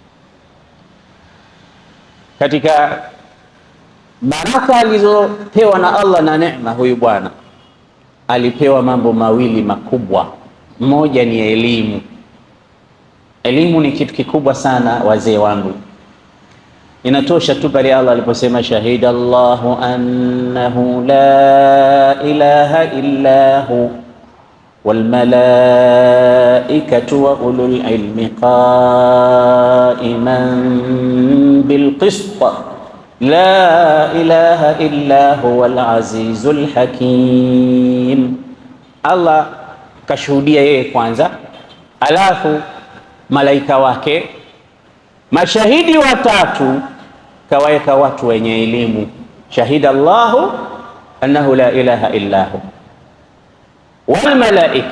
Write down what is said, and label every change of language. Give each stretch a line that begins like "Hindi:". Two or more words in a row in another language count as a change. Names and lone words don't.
Swahili: Katika baraka alizopewa na Allah na neema, huyu bwana alipewa mambo mawili makubwa. Moja ni elimu. Elimu ni kitu kikubwa sana, wazee wangu. Inatosha tu pale Allah aliposema
Arabic: شهد الله أنه لا إله إلا هو والملائكة وأولو العلم قائما بالقسط لا إله إلا هو العزيز الحكيم.
Swahili: Allah kashuhudia yeye kwanza, alafu malaika wake, mashahidi watatu, kawaeka watu wenye elimu.
Arabic: شهد الله أنه لا إله إلا هو والملائكة.